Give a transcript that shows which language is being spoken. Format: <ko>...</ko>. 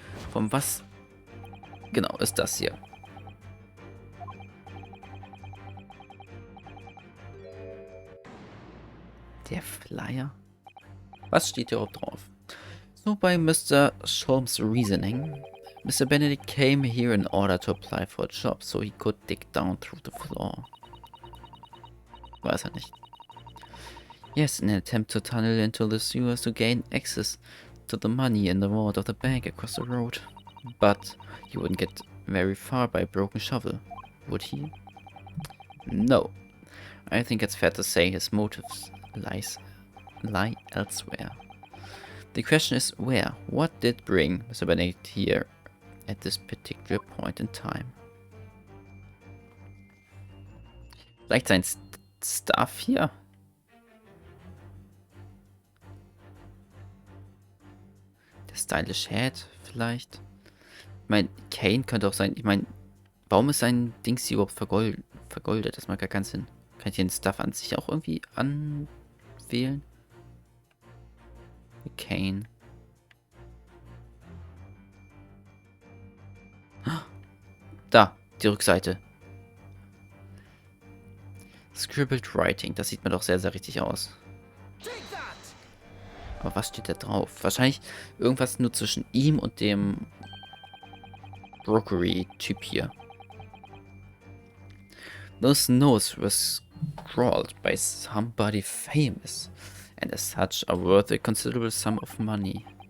<de>Von was genau ist das hier? Der Flyer? Was steht hier überhaupt drauf?</de> <en>So by Mr. Sholmes' reasoning, Mr. Benedict came here in order to apply for a job, so he could dig down through the floor.</en> <de>Weiß er nicht.</de> <en>Yes, in an attempt to tunnel into the sewers to gain access to the money in the vault of the bank across the road. But he wouldn't get very far by a broken shovel, would he? No. I think it's fair to say his motives lie elsewhere. The question is where? What did bring Mr. Benedict here at this particular point in time?</en> <de>Vielleicht sein Stuff hier? Der Stylish Head vielleicht? Ich meine, Kane könnte auch sein. Ich meine, warum ist sein Dings hier überhaupt vergoldet? Das macht gar keinen Sinn. Kann ich den Stuff an sich auch irgendwie anwählen? Kane. Da, die Rückseite. Scribbled Writing. Das sieht mir doch sehr, sehr richtig aus. Aber was steht da drauf? Wahrscheinlich irgendwas nur zwischen ihm und dem Pawnbrokery-Typ hier.</de> <en>Those notes were scrawled by somebody famous, and as such are worth a considerable sum of money.</en>